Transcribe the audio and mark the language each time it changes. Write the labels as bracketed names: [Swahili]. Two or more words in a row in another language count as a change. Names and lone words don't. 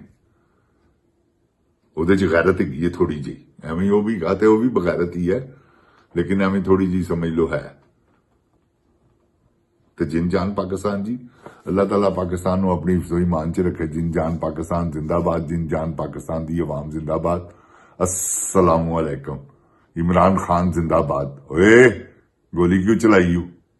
[Punjabi] ਉਹਦੇ ਚ ਗੈਰਤ ਹੈਗੀ ਹੈ ਥੋੜੀ ਜਿਹੀ, ਐਵੇਂ ਉਹ ਵੀ ਗਾ ਤੇ ਉਹ ਵੀ ਬਗੈਰਤ ਹੀ ਹੈ, ਲੇਕਿਨ ਐਵੇਂ ਥੋੜੀ ਜਿਹੀ ਸਮਝ ਲਓ ਹੈ। ਤੇ ਜਿਨ ਜਾਨ ਪਾਕਿਸਤਾਨ ਜੀ, ਅੱਲਾਹ ਤਾਲਾ ਪਾਕਿਸਤਾਨ ਨੂੰ ਆਪਣੀ ਹਿਫਜ਼ੋ ਈਮਾਨ ਚ ਰੱਖੇ। ਜਿਨ ਜਾਨ ਪਾਕਿਸਤਾਨ ਜ਼ਿੰਦਾਬਾਦ, ਜਿਨ ਜਾਨ ਪਾਕਿਸਤਾਨ ਦੀ ਆਵਾਮ ਜ਼ਿੰਦਾਬਾਦ। [Arabic] السلام عليكم. [Urdu] عمران خان زندہ باد. اوئے گولی کیوں چلائی?